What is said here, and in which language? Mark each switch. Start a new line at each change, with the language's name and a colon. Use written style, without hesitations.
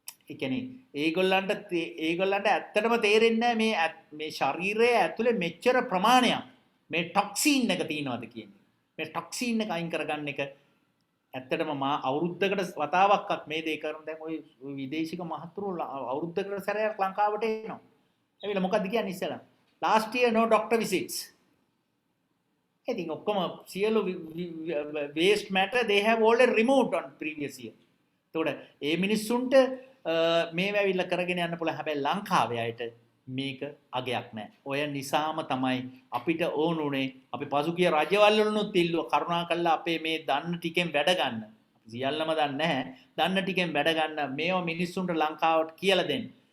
Sinhala: ඒ කියන්නේ ඒගොල්ලන්ට ඇත්තටම තේරෙන්නේ නැහැ මේ ශරීරයේ ඇතුලේ මෙච්චර ප්‍රමාණයක් මේ ටොක්සින් එක තියෙනවද කියන්නේ. මේ ටොක්සින් එක අයින් කරගන්න එක ඇත්තටම මා අවුරුද්දකට වතාවක්වත් මේ දේ කරන දැන් ওই විදේශික මහතුරු අවුරුද්දකට සැරයක් ලංකාවට එනවා. එවිල මොකද්ද කියන්නේ ඉස්සෙල්ලා?
English: Last year no doctor visits.
Sinhala: ඉතින් ඔක්කොම සියලු
English: waste matter they have already removed on previous year.
Sinhala: එතකොට ඒ මිනිස්සුන්ට මේව ඇවිල්ලා කරගෙන යන්න පුළුවන්. හැබැයි ලංකාවේ අයට මේක අගයක් නැහැ. ඔය නිසාම තමයි අපිට ඕනුනේ අපි පසුගිය රජවල් වලුත් ඉල්ලුවා කරුණාකරලා අපේ මේ දන්න ටිකෙන් වැඩ ගන්න. අපි සියල්ලම දන්නේ නැහැ. දන්න ටිකෙන් වැඩ ගන්න මේව මිනිස්සුන්ට ලංකාවට කියලා දෙන්න.